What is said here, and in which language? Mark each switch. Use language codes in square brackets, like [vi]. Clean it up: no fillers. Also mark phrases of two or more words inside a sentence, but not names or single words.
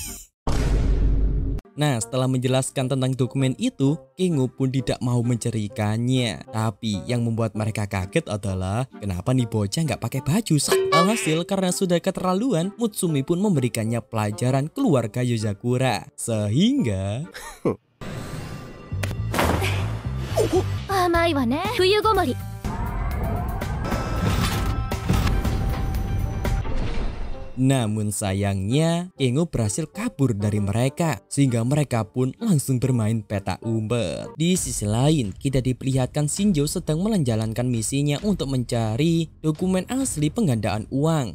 [id] Nah, setelah menjelaskan tentang dokumen itu, Kengo pun tidak mau mencerikannya. Tapi yang membuat mereka kaget adalah kenapa nih bocah nggak pakai baju. Alhasil karena sudah keterlaluan, Mutsumi pun memberikannya pelajaran keluarga Yozakura. Sehingga [ja] 甘いわね冬ごもり [id] namun sayangnya Kengo berhasil kabur dari mereka sehingga mereka pun langsung bermain petak umpet. Di sisi lain kita diperlihatkan Shinjo sedang menjalankan misinya untuk mencari dokumen asli penggandaan uang.